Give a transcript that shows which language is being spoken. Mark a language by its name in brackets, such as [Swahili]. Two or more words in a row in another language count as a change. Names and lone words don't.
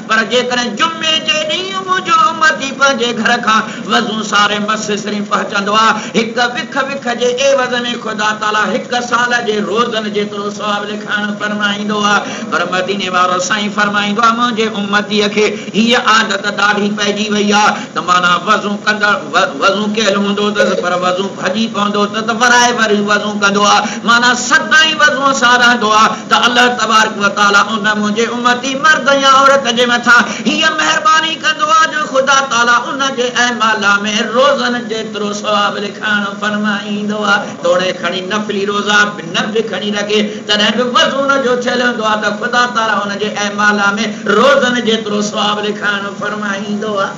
[Sindhi] पर जेकॾहिं जुमे जे ॾींहुं मुंहिंजो उम्मती पंहिंजे घर खां वज़ू सारे मस्जिद शरीफ़ पहुचंदो आहे, हिक विख विख जे एवज़ में ख़ुदा ताला 1 साल जे रोज़नि जेतिरो सवाब लिखण फरमाईंदो आहे। पर मदीने वारो साईं फरमाईंदो आहे मुंहिंजे उम्मतीअ खे हीअ आदत ॾाढी पइजी वई आहे त माना वज़ू कंदड़ वज़ू कयल हूंदो त पर वज़ू भॼी पवंदो त वराए वरी वज़ू कंदो आहे, माना सदाईं वज़ू सां रहंदो आहे त [Arabic] الله تبارك وتعالى [Sindhi] उन मुंहिंजे उम्मती मर्द या औरत जे मथां हीअ महिरबानी कंदो आहे जो ख़ुदा ताला उन जे अहमाला में रोज़नि जेतिरो सवाब लिखण फरमाईंदो आहे। तोड़े खणी नफ़ली रोज़ा न बि खणी रखे तॾहिं बि वज़ू न जो थियल हूंदो आहे त ख़ुदा ताला उन जे अहमाला में रोज़नि जेतिरो सवाब लिखण फरमाईंदो आहे।